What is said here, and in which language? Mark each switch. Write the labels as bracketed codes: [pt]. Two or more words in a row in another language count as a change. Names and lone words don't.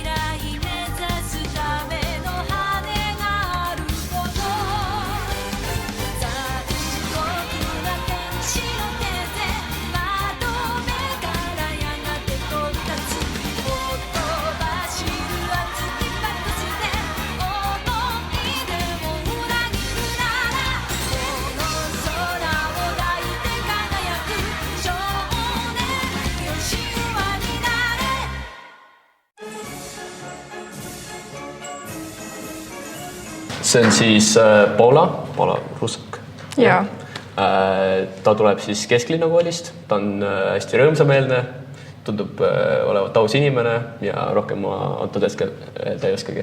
[ja] 来目指すための羽があること残酷な天使の手で窓辺からやがて飛び立つほとばしる熱きパックスで思い出を裏切るならこの空を抱いて輝く少年よ神話になれ [et] See on siis Paula Russak. Jaa. Ta tuleb siis Kesklinna koolist, ta on hästi rõõmsameelne, tundub olevat aus inimene ja rohkem ma antud hetkel ta ei oskagi.